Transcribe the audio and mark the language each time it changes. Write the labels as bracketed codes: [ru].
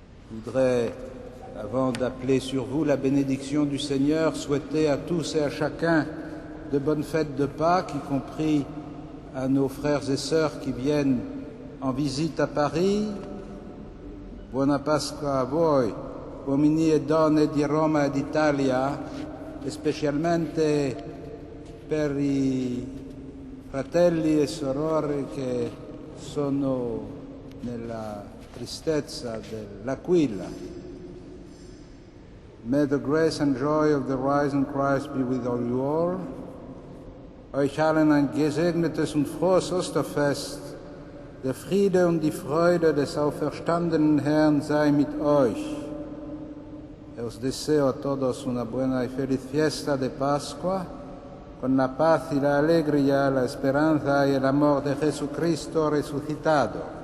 [fr] Je voudrais, avant d'appeler sur vous la bénédiction du Seigneur, souhaiter à tous et à chacun de bonnes fêtes de Pâques, y compris à nos frères et sœurs qui viennent en visite à Paris. [it] Buona Pasqua a voi, uomini e donne di Roma e d'Italia, e specialmente per i fratelli e sorelle che sono nella tristezza dell'Aquila. [en] May the grace and joy of the risen Christ be with all you all. [de] Euch allen ein gesegnetes und frohes Osterfest. Der Friede und die Freude des auferstandenen Herrn sei mit euch. [es] Os deseo a todos una buena y feliz fiesta de Pascua, con la paz y la alegría, la esperanza y el amor de Jesucristo resucitado.